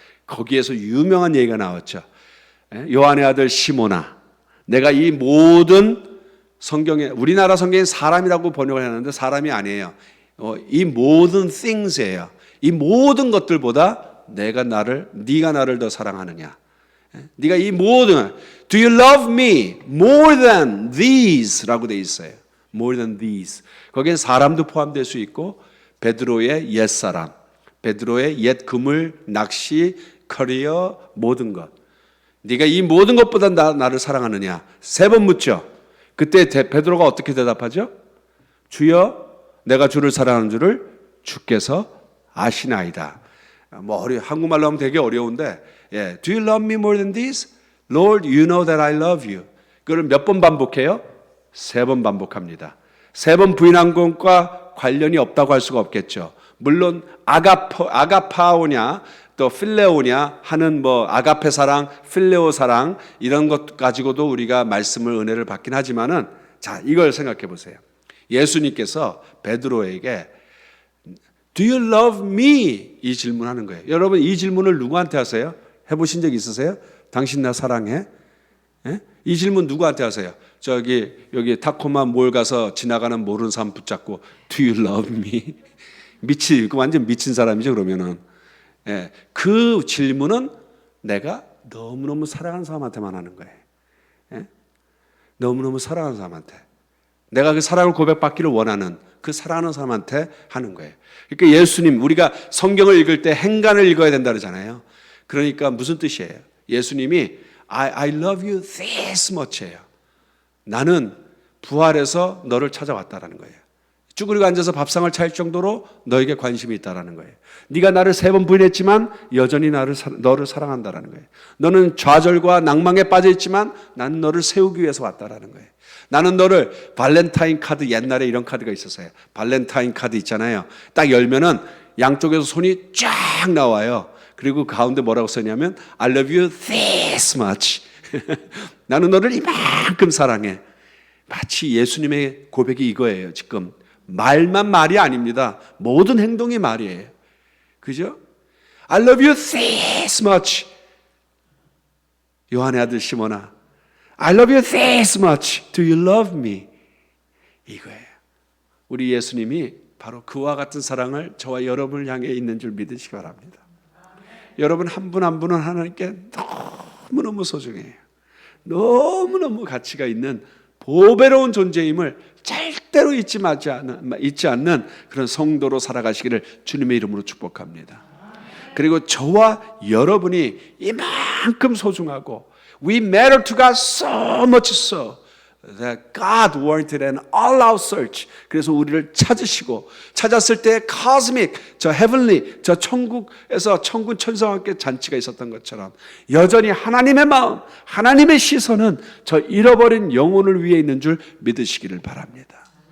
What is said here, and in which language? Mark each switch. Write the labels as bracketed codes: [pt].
[ko] 거기에서 유명한 얘기가 나왔죠. 요한의 아들 시몬아, 내가 이 모든 성경에, 우리나라 성경에 사람이라고 번역을 하는데 사람이 아니에요. 이 모든 things예요. 이 모든 것들보다 네가 나를 더 사랑하느냐? 네가 이 모든 [en] Do you love me more than these?라고 돼 있어요. More than these. [ko] 거기에 사람도 포함될 수 있고 베드로의 옛사람, 베드로의 옛 그물, 낚시, 커리어 모든 것. 네가 이 모든 것보다 나를 사랑하느냐? 3번 묻죠. 그때 베드로가 어떻게 대답하죠? 주여, 내가 주를 사랑하는 줄을 주께서 아시나이다. 한국말로 하면 되게 어려운데, [en] Do you love me more than this? Lord, you know that I love you. [ko] 그걸 몇 번 반복해요? 3번 반복합니다. 3번 부인한 것과 관련이 없다고 할 수가 없겠죠. 물론 아가파오냐 또 필레오냐 하는 아가페 사랑, 필레오 사랑 이런 것 가지고도 우리가 말씀을 은혜를 받긴 하지만은 자, 이걸 생각해 보세요. 예수님께서 베드로에게 [en] Do you love me? [ko] 이 질문하는 거예요. 여러분 이 질문을 누구한테 하세요? 해보신 적 있으세요? 당신 나 사랑해? 이 질문 누구한테 하세요? 여기 타코마 몰 가서 지나가는 모르는 사람 붙잡고 [en] Do you love me? [ko] 완전 미친 사람이죠 그러면은. 그 질문은 내가 너무너무 사랑하는 사람한테만 하는 거예요. 너무너무 사랑하는 사람한테. 내가 그 사랑을 고백받기를 원하는 그 사랑하는 사람한테 하는 거예요. 그러니까 예수님, 우리가 성경을 읽을 때 행간을 읽어야 된다 그러잖아요. 그러니까 무슨 뜻이에요? 예수님이 [en] I love you this much예요. [ko] 나는 부활해서 너를 찾아왔다라는 거예요. 쭈그리고 앉아서 밥상을 차릴 정도로 너에게 관심이 있다라는 거예요. 네가 나를 3번 부인했지만 여전히 너를 사랑한다라는 거예요. 너는 좌절과 낭망에 빠져 있지만 나는 너를 세우기 위해서 왔다라는 거예요. 나는 너를 발렌타인 카드, 옛날에 이런 카드가 있었어요. 발렌타인 카드 있잖아요. 딱 열면은 양쪽에서 손이 쫙 나와요. 그리고 가운데 뭐라고 써냐면 [en] I love you this much. [ko] 나는 너를 이만큼 사랑해. 마치 예수님의 고백이 이거예요. 지금 말만 말이 아닙니다. 모든 행동이 말이에요. 그죠? [en] I love you this much. [ko] 요한의 아들 시몬아, [en] I love you this much. Do you love me? [ko] 이거예요. 우리 예수님이 바로 그와 같은 사랑을 저와 여러분을 향해 있는 줄 믿으시기 바랍니다. 여러분 한 분 한 분은 하나님께 너무너무 소중해요. 너무너무 가치가 있는 보배로운 존재임을 절대로 잊지 않는 그런 성도로 살아가시기를 주님의 이름으로 축복합니다. 그리고 저와 여러분이 이만큼 소중하고 [en] We matter to God so much so that God warranted an all-out search. [ko] 그래서 우리를 찾았을 때 cosmic, 저 heavenly, 저 천국에서 천군 천사와 함께 잔치가 있었던 것처럼 여전히 하나님의 마음, 하나님의 시선은 저 잃어버린 영혼을 위해 있는 줄 믿으시기를 바랍니다.